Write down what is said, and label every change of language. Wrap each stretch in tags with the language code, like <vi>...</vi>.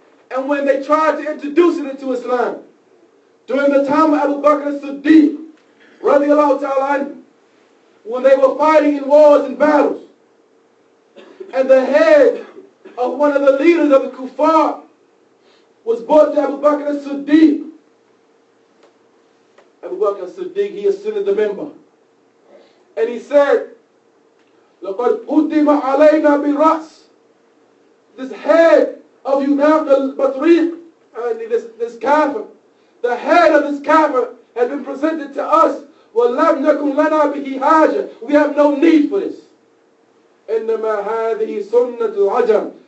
<en>And when they tried to introduce it into Islam, during the time of Abu Bakr as-Siddiq, radiallahu ta'ala anhu, when they were fighting in wars and battles, and the head of one of the leaders of the kuffar was brought to Abu Bakr as-Siddiq. Abu Bakr as-Siddiq, he ascended the member. And he said,</en> <ar>لَقَدْ قُدِّمَ عَلَيْنَا بِالرَّأْسِ.</ar> <en>This head of Yunaq al-Batriq, this kafir, the head of this kafir has been presented to us.</en> <ar>وَلَمْ نَكُنْ لَنَا بِهِ حَاجَةٌ.</ar> <en>We have no need for this.</en> <ar>إِنَّمَا هَذِهِ سُنَّةُ الْعَجَمِ.</ar>